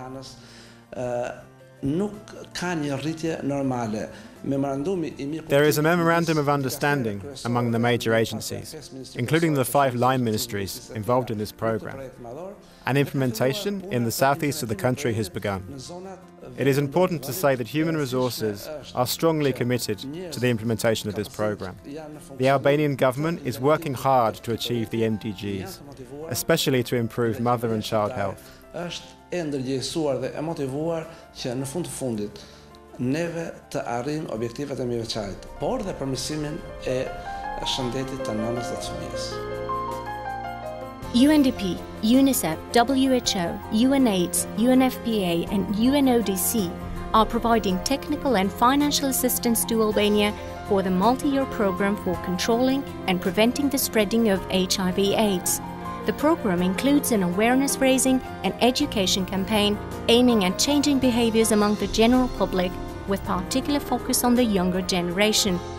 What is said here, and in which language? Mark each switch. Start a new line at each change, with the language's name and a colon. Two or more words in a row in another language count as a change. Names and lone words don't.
English: There is a memorandum of understanding among the major agencies, including the 5 line ministries involved in this program, and implementation in the southeast of the country has begun. It is important to say that human resources are strongly committed to the implementation of this program. The Albanian government is working hard to achieve the MDGs, especially to improve mother and child health.
Albanian: Neve të arrijmë objektivat e mirëqarit, por dhe përmirësimin e shëndetit të nënës dhe të fëmijës.
English: UNDP, UNICEF, WHO, UNAIDS, UNFPA and UNODC are providing technical and financial assistance to Albania for the multi-year program for controlling and preventing the spreading of HIV/AIDS. The program includes an awareness-raising and education campaign aiming at changing behaviors among the general public, with particular focus on the younger generation.